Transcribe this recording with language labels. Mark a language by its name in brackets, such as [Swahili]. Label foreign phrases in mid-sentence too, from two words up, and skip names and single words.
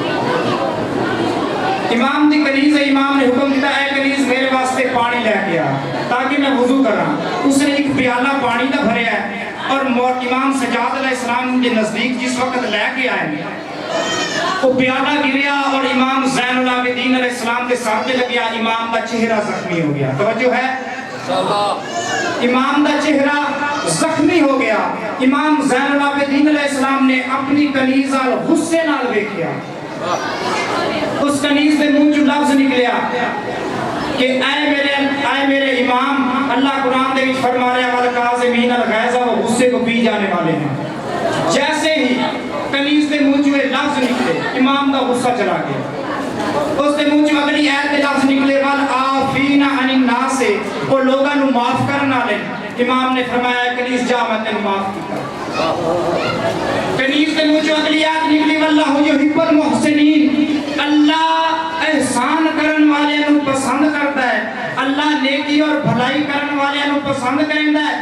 [Punjabi] امام دی کنیز ہے، [Urdu] امام نے حکم دیتا ہے کنیز میرے واسطے پانی [Punjabi] پیالہ پانی دا بھریا ہے [Urdu] اور امام سجاد علیہ السلام کے نزدیک جس وقت لے کے آئے وہ پیالہ گریا اور امام زین العابدین علیہ السلام کے سامنے لگیا، امام کا چہرہ زخمی ہو گیا. توجہ ہے، امام کا چہرہ زخمی ہو گیا. [Punjabi] امام زین العابدین علیہ السلام نے اپنی کنیز اور غصے نال ویکھیا. اس کنیز دے منہ چوں لفظ نکلیا کہ اے میرے امام، اللہ قرآن دے وچ فرما رہا ہے [Arabic] والکاظمین الغیظ، [Urdu] وہ غصے کو پی جانے والے ہیں. [Punjabi] جیسے ہی کنیز دے منہ چوں لفظ نکلے [Urdu] امام کا غصہ چلا گیا. [Punjabi] اس دے منہ چوں اگلی آیت دے لفظ نکلے [Arabic] والعافین عن الناس، [Punjabi] وہ لوگاں نو معاف کرن والے. امام نے فرمایا کنیز جا میں تینوں معاف کیتا. کنیز دے منہ چوں اگلی آیت نکلی [Arabic] واللہ یحب المحسنین، [Punjabi] اللہ احسان کرن والے نو [Urdu] پسند کرتا ہے، [Punjabi] اللہ نیکی اور بھلائی کرن والے نو [Urdu] پسند کرتا ہے.